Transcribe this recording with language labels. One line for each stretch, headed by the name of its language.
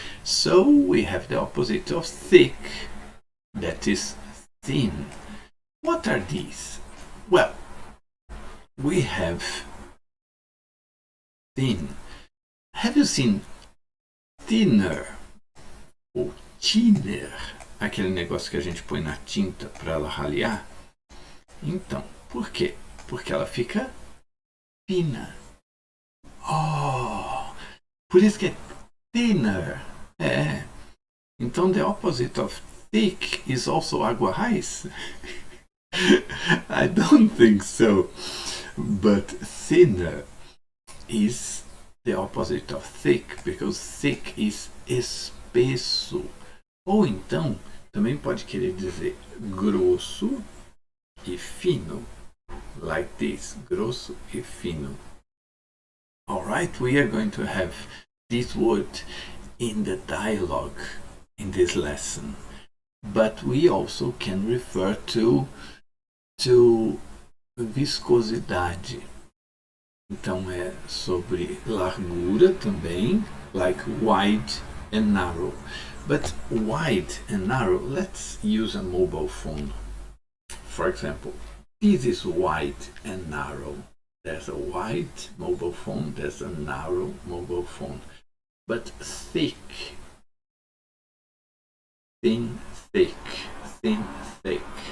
English: So we have the opposite of thick, that is thin. What are these? Well, we have thin. Have you seen thinner ou thinner?
Portuguese: Aquele negócio que a gente põe na tinta para ela ralear? Então, por quê? Porque ela fica fina. Oh, por isso que é thinner. É. Então,
English: the opposite of thick is also aguarrás? I don't think so. But thinner is the opposite of thick, because thick is espesso.
Portuguese: Ou então, também pode querer dizer grosso e fino.
English: Like this,
Portuguese: grosso e fino.
English: Alright, we are going to have this word in the dialogue in this lesson. But we also can refer to viscosidade.
Portuguese: Então é sobre largura também,
English: like wide and narrow. But wide and narrow, let's use a mobile phone. For example, this is wide and narrow. There's a wide mobile phone, there's a narrow mobile phone. But thick, thin, thick, thin, thick.